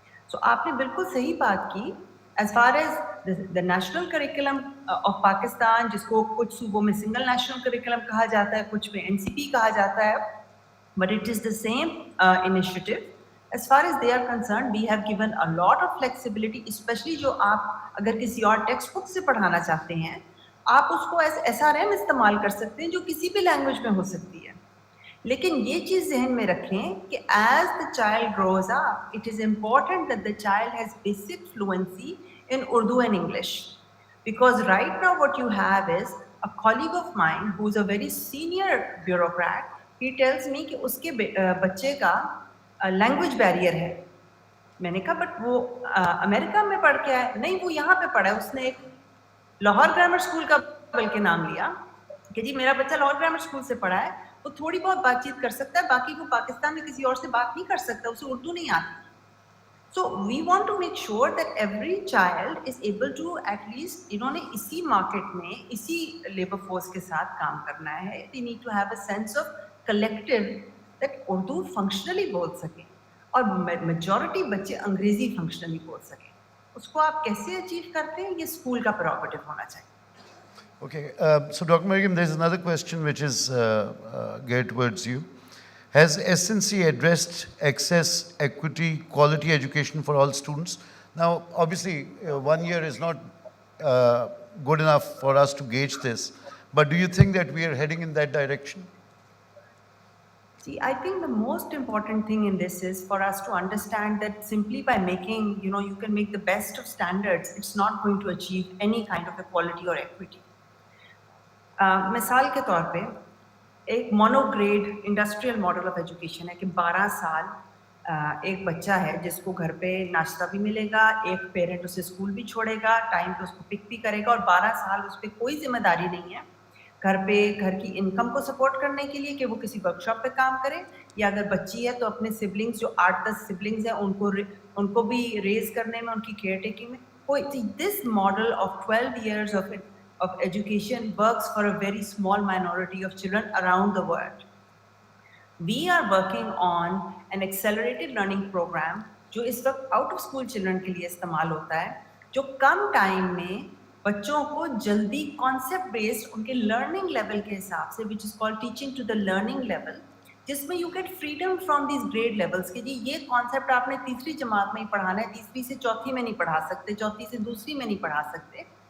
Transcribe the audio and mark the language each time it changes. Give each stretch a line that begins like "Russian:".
Urdu: سو آپ نے بالکل صحیح بات کی.
English: as far as the national curriculum of Pakistan,
Urdu: جس کو کچھ صوبوں میں سنگل نیشنل کریکولم کہا جاتا ہے, کچھ میں NCP کہا جاتا ہے,
English: But it is the same initiative. As far as they are concerned, we have given a lot of flexibility, especially
Urdu: جو آپ اگر کسی اور ٹیکسٹ بک سے پڑھانا چاہتے ہیں, آپ اس کو ایز SRM استعمال کر سکتے ہیں جو کسی بھی لینگویج میں ہو سکتی ہے. لیکن یہ چیز ذہن میں رکھیں کہ
English: As the child grows up, it is important that the child has basic fluency in Urdu and English, because right now what you have is a colleague of mine who is a very senior bureaucrat. He tells me
Urdu: کہ اس کے بچے کا language barrier ہے. میں نے کہا but وہ امریکہ میں پڑھ کے آئے. نہیں, وہ یہاں پہ پڑھا ہے, اس نے ایک لاہور گرامر اسکول کا بلکہ نام لیا کہ جی میرا بچہ لاہور گرامر اسکول سے پڑھا ہے, وہ تھوڑی بہت بات چیت کر سکتا ہے, باقی وہ پاکستان میں کسی اور سے بات نہیں کر سکتا, اسے اردو نہیں آتی.
English: So we want to make sure that every child is able to at least,
Urdu: انہوں نے اسی مارکیٹ میں اسی لیبر فورس کے ساتھ کام کرنا ہے.
English: They need to have a sense of collective that
Urdu: Urdu functionally بول سکیں اور میجورٹی بچے انگریزی فنکشنلی بول سکیں. اس کو آپ کیسے اچیو کرتے ہیں, یہ اسکول کا پروگیٹو ہونا چاہیے.
English: Okay, so Dr. Mariam, there's another question which is geared towards you. Has SNC addressed access, equity, quality education for all students? Now, obviously, 1 year is not good enough for us to gauge this, but do you think that we are heading in that direction? See, I think the most important thing in this is for us to understand that simply by making, you can make the best of standards, it's not going to achieve any kind of equality or equity.
Urdu: مثال کے طور پہ ایک
English: mono grade industrial model of education
Urdu: ہے کہ 12 سال ایک بچہ ہے جس کو گھر پہ ناشتہ بھی ملے گا, ایک پیرنٹ اسے اسکول بھی چھوڑے گا, ٹائم پہ اس کو پک بھی کرے گا, اور 12 سال اس پہ کوئی ذمہ داری نہیں ہے گھر پہ گھر کی انکم کو سپورٹ کرنے کے لیے کہ وہ کسی ورک شاپ پہ کام کرے, یا اگر بچی ہے تو اپنے سبلنگس جو 8-10 سبلنگس ہیں ان کو بھی ریز کرنے میں, ان کی کیئر ٹیکنگ میں.
English: کوئی دس model of 12 years of education works for a very small minority of children around the world. We are working on an accelerated learning program
Urdu: جو اس وقت آؤٹ آف اسکول چلڈرن کے لیے استعمال ہوتا ہے, جو کم ٹائم میں بچوں کو جلدی کانسیپٹ بیسڈ ان کے لرننگ لیول کے حساب سے,
English: which is called teaching to the learning level,
Urdu: جس میں
English: you get freedom from these grade levels
Urdu: کہ جی یہ کانسیپٹ آپ نے تیسری جماعت میں ہی پڑھانا ہے, تیسری سے چوتھی میں نہیں پڑھا سکتے, چوتھی سے دوسری میں نہیں پڑھا سکتے.